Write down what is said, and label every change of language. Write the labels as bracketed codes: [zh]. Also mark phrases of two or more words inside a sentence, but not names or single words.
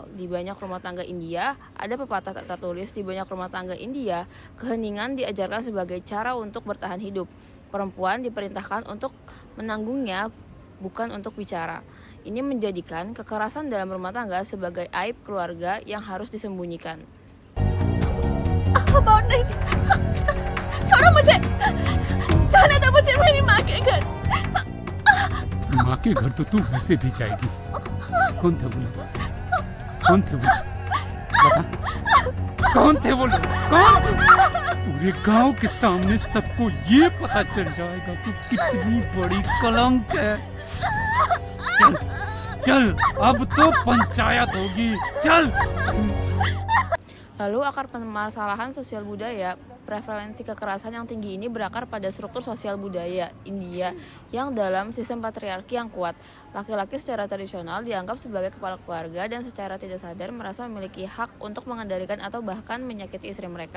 [id] Di banyak rumah tangga India, ada pepatah tak tertulis di banyak rumah tangga India, keheningan diajarkan sebagai cara untuk bertahan hidup. Perempuan diperintahkan untuk menanggungnya, bukan untuk bicara. Ini menjadikan kekerasan dalam rumah tangga sebagai aib keluarga yang harus disembunyikan. [hi] बात नहीं छोड़ो मुझे जाने दो मुझे मेरी माँ के घर माँ के घर तो तू वैसे भी जाएगी कौन थे वो लोग कौन थे वो लोग बता कौन थे वो लोग कौन पूरे गांव के सामने सबको ये पता चल जाएगा कि कितनी बड़ी कलंक है चल चल अब तो पंचायत होगी चल. [id] Lalu akar permasalahan sosial budaya, prevalensi kekerasan yang tinggi ini berakar pada struktur sosial budaya India yang dalam sistem patriarki yang kuat. Laki-laki secara tradisional dianggap sebagai kepala keluarga dan secara tidak sadar merasa memiliki hak untuk mengendalikan atau bahkan menyakiti istri mereka.